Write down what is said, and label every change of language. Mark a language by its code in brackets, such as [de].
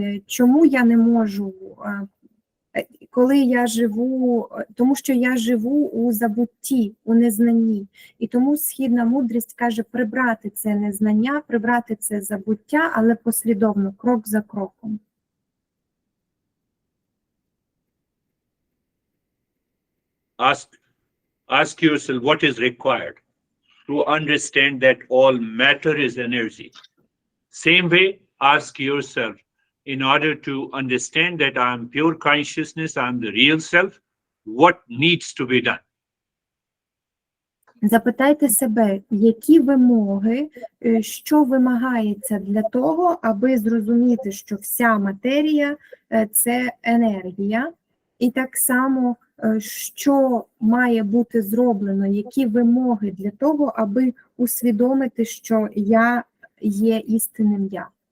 [uk] Чому я не можу, коли я живу, тому що я живу у забутті, у незнанні. І тому східна мудрість каже прибрати це незнання, прибрати це забуття, але послідовно, крок за кроком. [en] Ask yourself what is required to understand that all matter is energy. Same way, ask yourself, in order to understand that I am pure consciousness, I am the real self, what needs to be done? [uk] Запитайте себе, які вимоги, що вимагається для того, аби зрозуміти, що вся матерія – це енергія, і так само, що має бути зроблено, які вимоги для того, аби усвідомити, що я є істинним я.